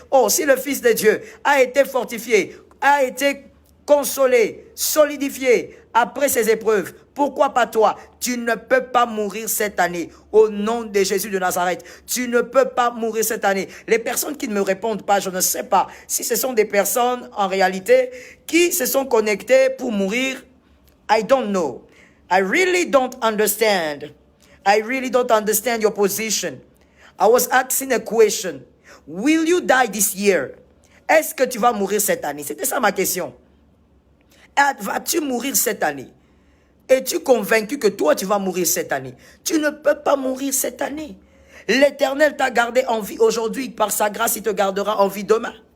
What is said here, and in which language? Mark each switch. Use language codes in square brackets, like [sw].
[fr] Oh, si le Fils de Dieu a été fortifié, a été consolé, solidifié après ces épreuves, pourquoi pas toi? Tu ne peux pas mourir cette année au nom de Jésus de Nazareth. Tu ne peux pas mourir cette année. Les personnes qui ne me répondent pas, je ne sais pas si ce sont des personnes en réalité qui se sont connectées pour mourir. [en] I don't know. I really don't understand. I really don't understand your position. I was asking a question. Will you die this year? [fr] Est-ce que tu vas mourir cette année? C'était ça ma question. Vas-tu mourir cette année? Es-tu convaincu que toi, tu vas mourir cette année? Tu ne peux pas mourir cette année. L'Éternel t'a gardé en vie aujourd'hui. Par sa grâce, il te gardera en vie demain.